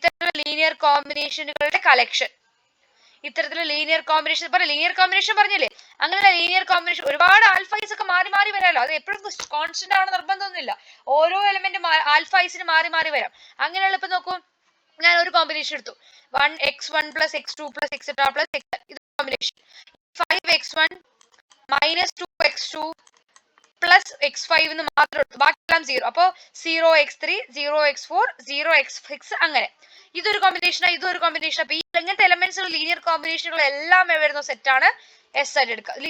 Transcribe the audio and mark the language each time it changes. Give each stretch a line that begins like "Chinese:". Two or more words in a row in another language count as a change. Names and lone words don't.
Malayalam: ഇത്തരത്തിലുള്ള
English: linear combinations
Malayalam: കളക്ഷൻ. ഇത്തരത്തിലുള്ള
English: linear combination linear combination
Malayalam: പറഞ്ഞില്ലേ? അങ്ങനെ
English: linear combination
Malayalam: ഒരുപാട് ആൽഫൈസ് ഒക്കെ മാറി മാറി വരാമല്ലോ. അത് എപ്പോഴും കോൺസ്റ്റന്റ് ആണ് നിർബന്ധമൊന്നുമില്ല. ഓരോ എലമെന്റ് ആൽഫൈസിന് മാറി മാറി വരാം. അങ്ങനെയുള്ള ഇപ്പൊ നോക്കൂ, ഞാൻ ഒരു കോമ്പിനേഷൻ എടുത്തു,
English: 1x1 plus x2 plus etc plus x, ഇത് കോമ്പിനേഷൻ. 5x1 minus 2x2 plus x5
Malayalam: എന്ന് മാത്രം എടുത്തു, ബാക്കിയെല്ലാം 0. അപ്പോ 0x3 0x4 0x6 അങ്ങനെ. ഇതൊരു കോമ്പിനേഷനാണ്, ഇതൊരു കോമ്പിനേഷൻ. അപ്പൊ ഈ ഇങ്ങനത്തെ
English: elements linear combinations
Malayalam: എല്ലാം വരുന്ന സെറ്റ് ആണ് എസ് ആയിട്ട് എടുക്കുക.